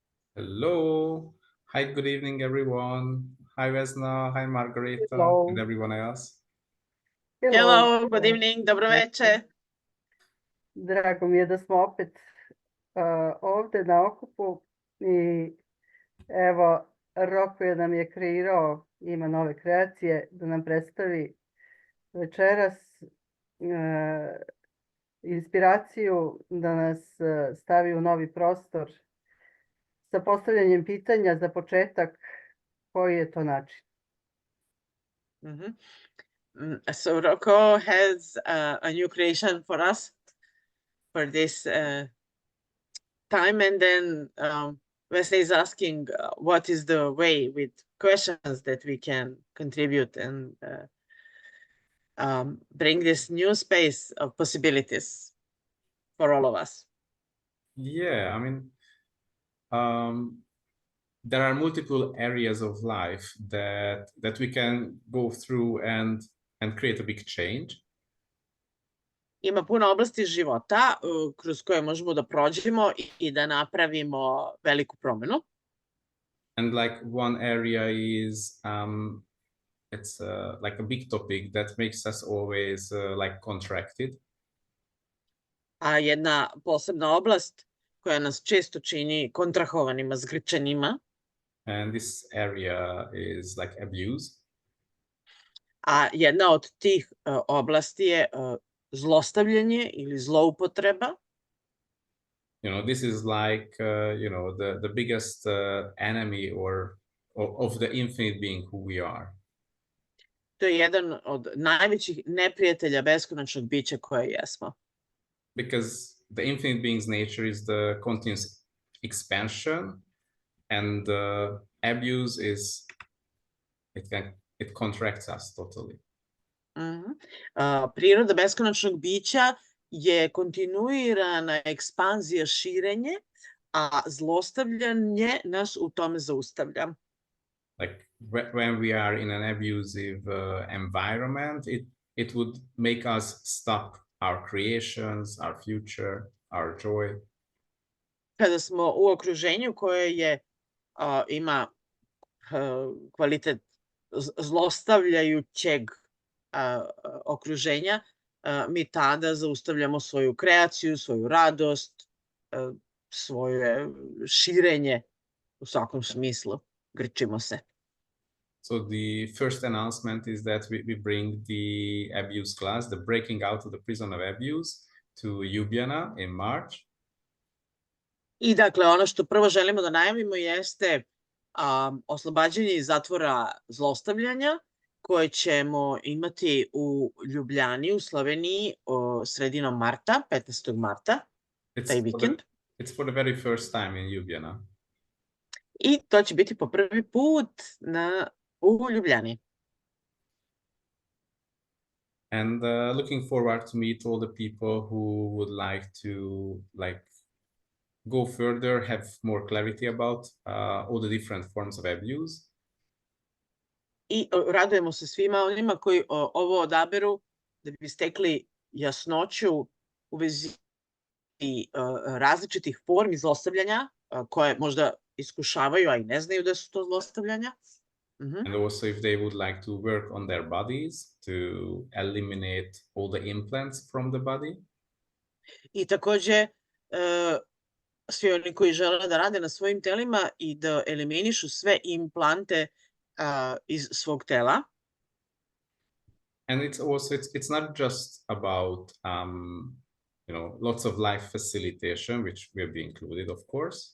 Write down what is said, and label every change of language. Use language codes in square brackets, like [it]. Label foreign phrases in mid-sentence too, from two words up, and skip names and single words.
[en] Hello. Hi, good evening, everyone. Hi, Vesna. Hi, Margareta, and Hello. everyone else. Hello. Hello, good evening, [sr] dobro veče. Drago mi je da smo opet ovde na okupu i evo Roko nam je kreirao, ima nove kreacije da nam predstavi večeras inspiraciju da nas stavi u novi prostor sa postavljanjem pitanja za početak koji je to način. [en] So Rocco has a new creation for us for this time, and then Wesley is asking what is the way with questions that we can contribute and bring this new space of possibilities for all of us. Yeah, I mean, there are multiple areas of life that we can go through and create a big change. [sr] Ima puno oblasti života kroz koje možemo da prođemo i da napravimo veliku promenu. [en] And like one area is it's like a big topic that makes us always like contracted. [sr] A jedna posebna oblast koja nas često čini kontrahovanima, zgrčenima. [en] And this area is like abuse. [sr] A jedna od tih oblasti je zlostavljanje ili zloupotreba. [en] This is like, the biggest enemy of the infinite being who we are. [sr] To je jedan od najvećih neprijatelja beskonačnog bića koje jesmo. [en] Because the infinite being's nature is the continuous expansion, and abuse is, it contracts us totally. [sr] Priroda beskonačnog bića je kontinuirana ekspanzija, širenje, a zlostavljanje nas u tome zaustavlja. [en] Like when we are in an abusive environment, it would make us stop our creations, our future, our joy. [sr] Kada smo u okruženju koje je ima kvalitet zlostavljajućeg okruženja, mi tada zaustavljamo svoju kreaciju, svoju radost, svoje širenje u svakom smislu, grčimo se. [en] So the first announcement is that we bring the abuse class, the breaking out of the prison of abuse, to Ljubljana in March. [sr] I dakle, ono što prvo želimo da najavimo jeste oslobađanje iz zatvora zlostavljanja, koje ćemo imati u Ljubljani, u Sloveniji, sredinom marta, 15. marta, taj vikend. [en] It's for the very first time in Ljubljana. [sr] I to će biti po prvi put u Ljubljani. [en] And looking forward to meet all the people who would like to go further, have more clarity about all the different forms of abuse. [sr] I radujemo se svima onima koji ovo odaberu da bi stekli jasnoću u vezi različitih formi zlostavljanja koje možda iskušavaju, a i ne znaju da su to zlostavljanja. [en] And also if they would like to work on their bodies to eliminate all the implants from the body. [sr] I takođe svi oni koji žele da rade na svojim telima i da eliminišu sve implante iz svog tela. [en] And it's also, it's not just about, lots of life facilitation, which will be included, of course.